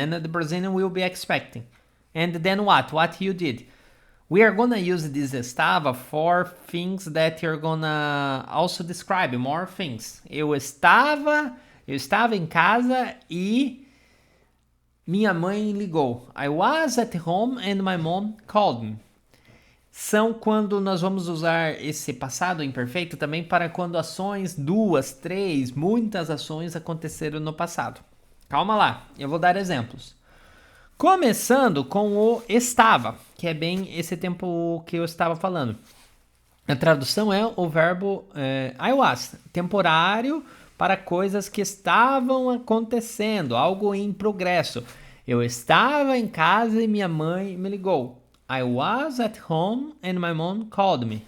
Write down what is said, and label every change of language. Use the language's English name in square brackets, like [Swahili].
[English] And the Brazilian will be expecting. And then what? What you did? We are gonna use this estava for things that you're gonna also describe more things. [Portuguese] Eu estava em casa e minha mãe ligou. [English] I was at home and my mom called me. [Portuguese] São quando nós vamos usar esse passado imperfeito também para quando ações, 2, 3, muitas ações aconteceram no passado. Calma lá, eu vou dar exemplos. Começando com o estava, que é bem esse tempo que eu estava falando. A tradução é o verbo I was, temporário para coisas que estavam acontecendo, algo em progresso. Eu estava em casa e minha mãe me ligou. [English] I was at home and my mom called me.